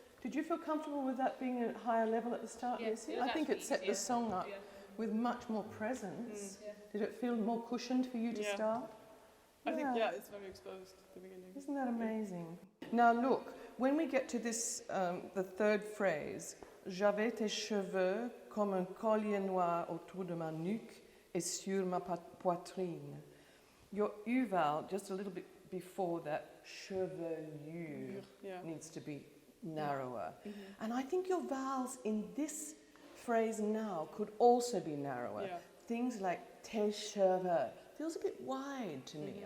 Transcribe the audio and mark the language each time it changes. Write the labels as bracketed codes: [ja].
[en] Did you feel comfortable with that being at a higher level at the start, Lucy? I think it set the song up with much more presence. Did it feel more cushioned for you to start? I think, it's very exposed at the beginning. Isn't that amazing? Now look, when we get to this, the third phrase, [fr] j'avais tes cheveux comme un collier noir autour de ma nuque et sur ma poitrine. [en] Your U vowel, just a little bit before that, chevelure, needs to be narrower. Mm-hmm. And I think your vowels in this phrase now could also be narrower. Yeah. Things like tes cheveux feels a bit wide to me.